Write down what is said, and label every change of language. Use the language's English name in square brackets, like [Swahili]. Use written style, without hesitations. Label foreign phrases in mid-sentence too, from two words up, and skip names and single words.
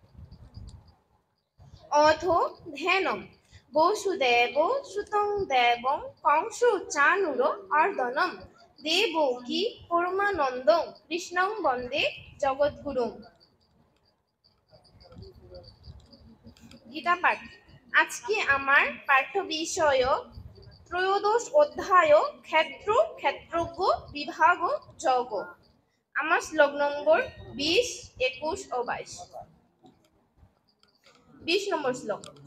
[Sanskrit] अथो ध्यानम् वसुदेवो सुतं देवं कंसो चाणूरो अर्दनम् देवकी परमानन्दं कृष्णं वन्दे जगद्गुरुं। गीता पाठ। [Bangla] আজকে আমার পাঠ্য বিষয় ত্রয়োদশ অধ্যায় ক্ষেত্র ক্ষেত্রজ্ঞ বিভাগ যোগ। আমার শ্লোক নম্বর 20, 21 ও 22। 20 নম্বর শ্লোক।